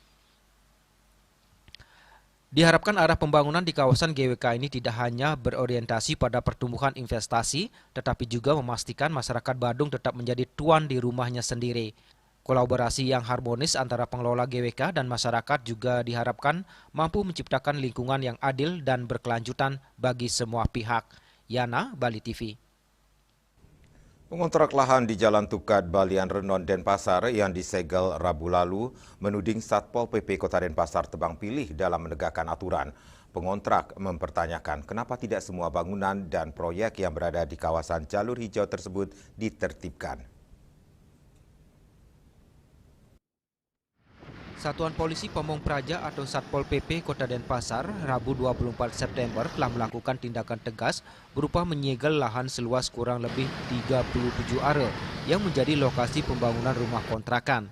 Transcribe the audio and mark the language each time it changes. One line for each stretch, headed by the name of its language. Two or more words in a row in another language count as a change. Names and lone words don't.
Indonesian: Diharapkan arah pembangunan di kawasan GWK ini tidak hanya berorientasi pada pertumbuhan investasi, tetapi juga memastikan masyarakat Badung tetap menjadi tuan di rumahnya sendiri. Kolaborasi yang harmonis antara pengelola GWK dan masyarakat juga diharapkan mampu menciptakan lingkungan yang adil dan berkelanjutan bagi semua pihak. Yana, Bali TV. Pengontrak lahan di Jalan Tukat, Balian Renon, Denpasar yang disegel Rabu lalu menuding Satpol PP Kota Denpasar tebang pilih dalam menegakkan aturan. Pengontrak mempertanyakan kenapa tidak semua bangunan dan proyek yang berada di kawasan jalur hijau tersebut ditertibkan. Satuan Polisi Pamong Praja atau Satpol PP Kota Denpasar Rabu 24 September telah melakukan tindakan tegas berupa menyegel lahan seluas kurang lebih 37 are yang menjadi lokasi pembangunan rumah kontrakan.